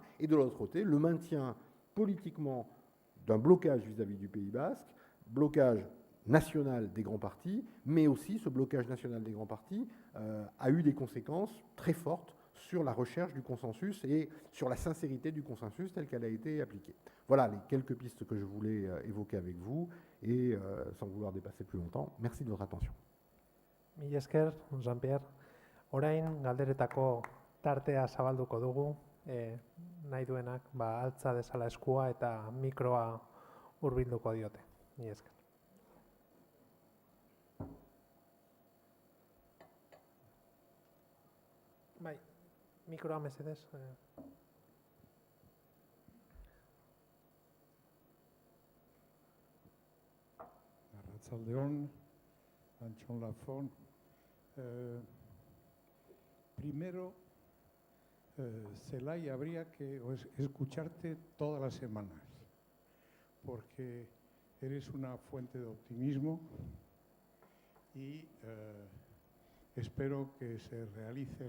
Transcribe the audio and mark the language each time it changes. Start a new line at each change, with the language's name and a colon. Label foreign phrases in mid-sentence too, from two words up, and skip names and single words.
French: Et de l'autre côté, le maintien politiquement d'un blocage vis-à-vis du Pays Basque, blocage national des grands partis, mais aussi ce blocage national des grands partis a eu des conséquences très fortes sur la recherche du consensus et sur la sincérité du consensus telle qu'elle a été appliquée. Voilà les quelques pistes que je voulais évoquer avec vous et sans vouloir dépasser plus longtemps, merci de votre attention.
Basque: Mila esker, Jean-Pierre. Orain galderetako tartea zabalduko dugu, nahi duenak altza dezala eskua eta mikroa hurbilduko diote. Mila esker. Bai, mikroa mesedez. Arratsaldeon, Antxon Lafon.
Spanish: Primero, Zelay, habría que escucharte todas las semanas, porque eres una fuente de optimismo y espero que se realice.